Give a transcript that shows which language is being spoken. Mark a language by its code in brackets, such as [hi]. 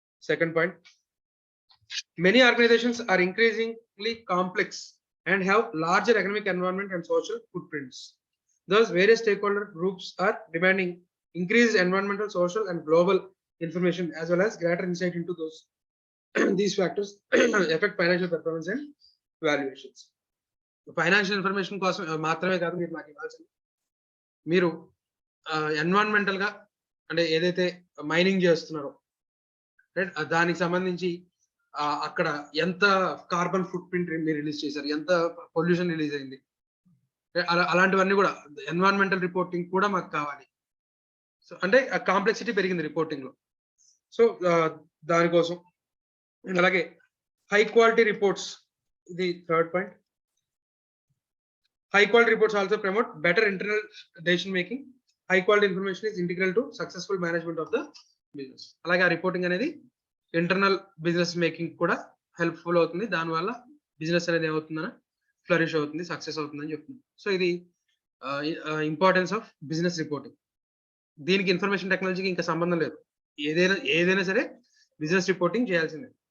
[en] Second point, many organizations are increasingly complex and have larger economic, environment and social footprints. Thus various stakeholder groups are demanding increased environmental, social and global information as well as greater insight into those these factors affect financial performance and valuations. [te] Financial information కోసం మాత్రమే కాదు మీరు నాకు ఇవ్వాల్సింది, మీరు environmental గా అంటే ఏదైతే మైనింగ్ చేస్తున్నారో దానికి సంబంధించి అక్కడ ఎంత కార్బన్ ఫుట్ ప్రింట్ మీరు రిలీజ్ చేశారు, ఎంత పొల్యూషన్ రిలీజ్ అయింది, అలాంటివన్నీ కూడా ఎన్విరాన్మెంటల్ రిపోర్టింగ్ కూడా మాకు కావాలి. సో అంటే కాంప్లెక్సిటీ పెరిగింది రిపోర్టింగ్ లో. సో దానికోసం అలాగే హై క్వాలిటీ రిపోర్ట్స్, ఇది third point. [en] High quality reports also promote better internal decision making. High quality information is integral to successful management of the business. [te] అలాగే ఆ రిపోర్టింగ్ అనేది ఇంటర్నల్ బిజినెస్ మేకింగ్ కూడా helpful అవుతుంది. దానివల్ల business అనేది ఏమవుతుందని flourish అవుతుంది, సక్సెస్ అవుతుందని చెప్తుంది. సో ఇది ఇంపార్టెన్స్ ఆఫ్ బిజినెస్ రిపోర్టింగ్. దీనికి ఇన్ఫర్మేషన్ టెక్నాలజీకి ఇంకా సంబంధం లేదు. ఏదైనా సరే బిజినెస్ రిపోర్టింగ్ చేయాల్సిందే.